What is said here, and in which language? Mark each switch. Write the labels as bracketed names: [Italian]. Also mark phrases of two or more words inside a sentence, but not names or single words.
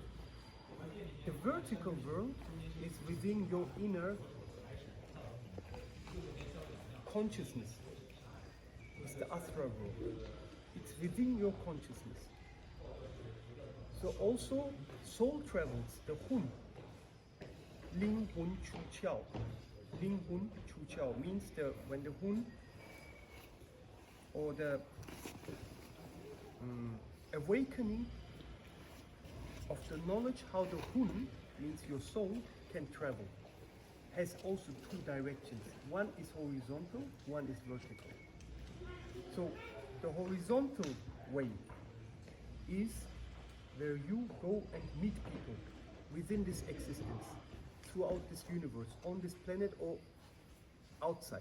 [English] The vertical world is within your inner consciousness. It's the astral world. It's within your consciousness. So also soul travels, the Hun. [Chinese] 灵魂出窍. 灵魂出窍 [English] means when the Hun or the awakening of the knowledge how the Hun, means your soul, can travel, has also two directions. One is horizontal, one is vertical. So the horizontal way is where you go and meet people within this existence, throughout this universe, on this planet or outside.